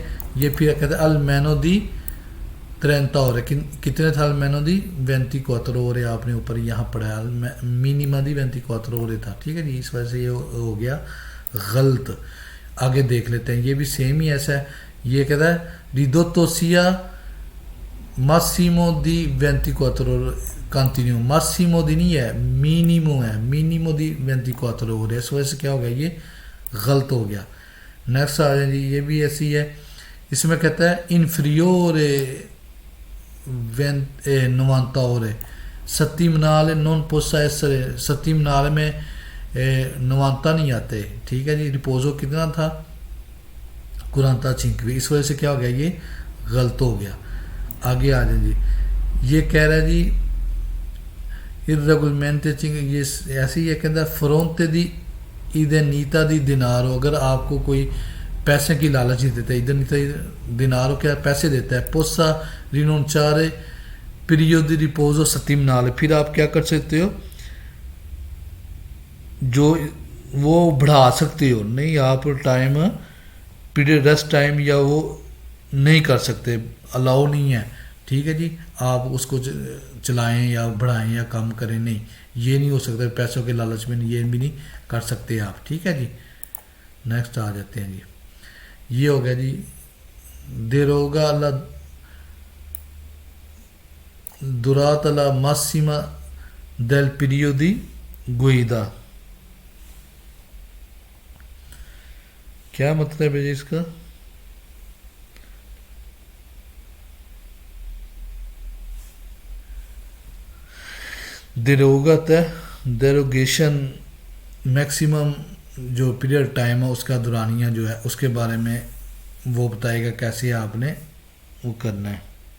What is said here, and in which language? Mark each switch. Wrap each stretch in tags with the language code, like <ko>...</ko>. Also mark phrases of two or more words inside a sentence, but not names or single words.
<ur>یہ پھر کہتے ہیں</ur> <it>almeno di 30 ore,</it> <ur>کتنے تھا</ur> <it>almeno di 24 ore,</it> <ur>آپ نے اوپر یہاں پڑھا</ur> <it>minima di 24 ore</it> <ur>تھا. ٹھیک ہے جی, اس وجہ سے یہ ہو گیا غلط. آگے دیکھ لیتے ہیں, یہ بھی سیم ہی ایسا ہے. یہ کہتا ہے</ur> <it>ridotto sia massimo di 24 ore کنٹینیو, massimo di</it> <ur>نہیں ہے minimo ہے,</ur> <it>minimo di 24 ore.</it> <ur>اس وجہ سے کیا ہو گیا یہ غلط ہو گیا. نیکسٹ آ جائیں جی, یہ بھی ایسی ہے. اس میں کہتا ہے</ur> <it>inferiore 90 ore settimanale non possa essere,</it> <ur>settimanale میں 90 نہیں آتے. ٹھیک ہے جی, ریپوزو کتنا تھا 45, اس وجہ سے کیا ہو گیا یہ غلط ہو گیا. آگے آ جائیں جی, یہ کہہ رہا ہے جی irregolarmente 5, یہ ایسی ہے کہتا ہے</ur> <it>fronte di idenita di denaro,</it> <ur>اگر آپ کو کوئی پیسے کی لالچ ہی دیتا ہے,</ur> <it>idenita di denaro</it> <ur>کیا پیسے دیتا ہے,</ur> <it>possa rinunciare periodo di riposo settimanale,</it> <ur>پھر آپ کیا کر سکتے ہو جو وہ بڑھا سکتے ہو. نہیں آپ ٹائم پیریڈ ریسٹ ٹائم یا وہ نہیں کر سکتے, الاؤ نہیں ہے. ٹھیک ہے جی, آپ اس کو چلائیں یا بڑھائیں یا کم کریں, نہیں یہ نہیں ہو سکتا. پیسوں کے لالچ میں یہ بھی نہیں کر سکتے آپ. ٹھیک ہے جی, نیکسٹ آ جاتے ہیں جی. یہ ہو گیا جی</ur> <it>deroga alla durata la massima del periodo di guida.</it> <ur>کیا مطلب ہے جی اس کا؟ دیروگت ہے دیروگیشن, میکسیمم جو پیریڈ ٹائم ہے اس کا دورانیہ جو ہے اس کے بارے میں وہ بتائے گا کیسے آپ نے وہ کرنا ہے.</ur>